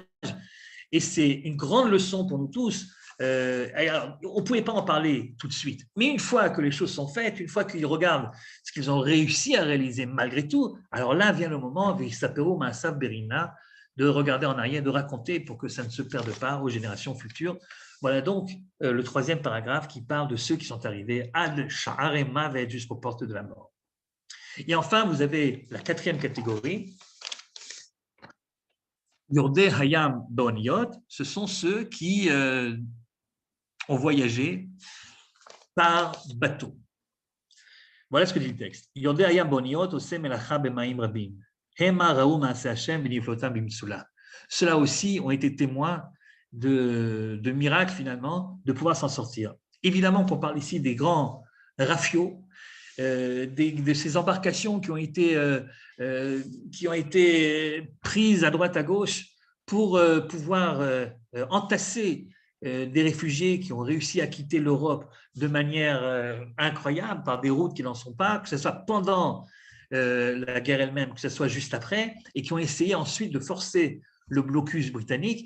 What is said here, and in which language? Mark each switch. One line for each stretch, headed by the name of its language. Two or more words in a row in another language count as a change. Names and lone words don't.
French: Et c'est une grande leçon pour nous tous. Alors, on ne pouvait pas en parler tout de suite, mais une fois que les choses sont faites, une fois qu'ils regardent ce qu'ils ont réussi à réaliser malgré tout, alors là vient le moment, de regarder en arrière, de raconter pour que ça ne se perde pas aux générations futures. Voilà donc le troisième paragraphe qui parle de ceux qui sont arrivés
Hebrew: עד שערי מות,
French: jusqu'aux portes de la mort. Et enfin, vous avez la quatrième catégorie,
Hebrew: יורדי הים באניות,
French: ce sont ceux qui ont voyagé par bateau. Voilà ce que dit le texte.
Hebrew: יורדי הים באניות עושי מלאכה במים רבים. המה ראו מעשה השם ונפלאותם במצולה.
French: Ceux-là aussi ont été témoins de miracles, finalement, de pouvoir s'en sortir. Évidemment qu'on parle ici des grands rafios, de ces embarcations qui ont été prises à droite à gauche pour pouvoir entasser des réfugiés qui ont réussi à quitter l'Europe de manière incroyable par des routes qui n'en sont pas, que ce soit pendant la guerre elle-même, que ce soit juste après, et qui ont essayé ensuite de forcer le blocus britannique.